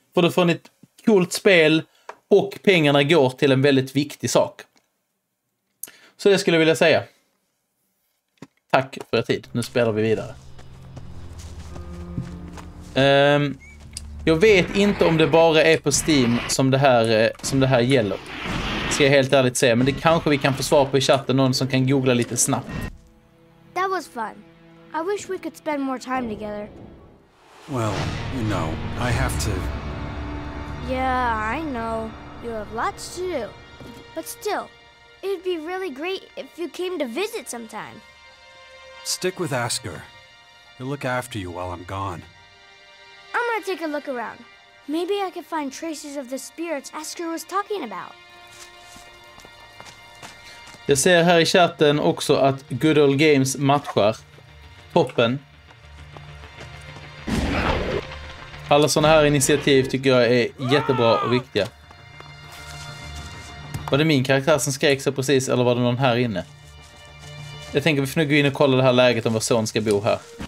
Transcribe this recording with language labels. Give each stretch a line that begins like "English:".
Swedish: För då får ni ett coolt spel och pengarna går till en väldigt viktig sak. Så det skulle jag vilja säga. Tack för er tid. Nu spelar vi vidare. Jag vet inte om det bara är på Steam som det här gäller. Ska jag helt ärligt säga. Men det kanske vi kan få svar på i chatten. Någon som kan googla lite snabbt.
English: That was fun. I wish we could spend more time together. Well, you know, I have to... Yeah, I know. You have lots to do. But still, it would be really great if you came to visit sometime. Stick with Asker. He'll look after you while I'm gone. I'm gonna take a look around. Maybe I could find traces of the spirits Asker was talking about.
Swedish: Jag ser här i chatten också att Good Old Games matchar. Toppen. Alla sådana här initiativ tycker jag är jättebra och viktiga. Var det min karaktär som skrek så precis, eller var det någon här inne? Jag tänker vi får nu gå in och kolla det här läget om vår son ska bo här.